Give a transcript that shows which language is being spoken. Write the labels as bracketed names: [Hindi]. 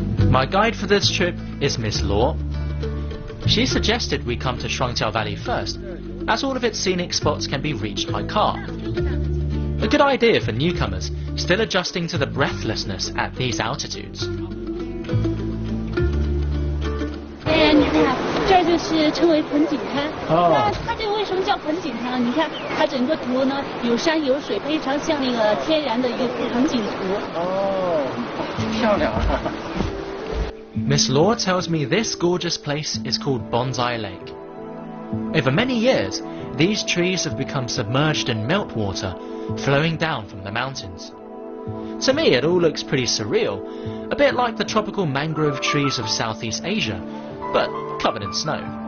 [English] My guide for this trip is Miss Law. She suggested we come to Shuangqiao Valley first, as all of its scenic spots can be reached by car. A good idea for newcomers still adjusting to the breathlessness at these altitudes. [Chinese] 你看，这儿就是称为盆景滩。那它这个为什么叫盆景滩？你看它整个图呢，有山有水，非常像那个天然的一个盆景图。哦，漂亮啊！ [English] Miss Law tells me this gorgeous place is called Bonsai Lake. Over many years, these trees have become submerged in meltwater flowing down from the mountains. To me, it all looks pretty surreal, a bit like the tropical mangrove trees of Southeast Asia, but covered in snow.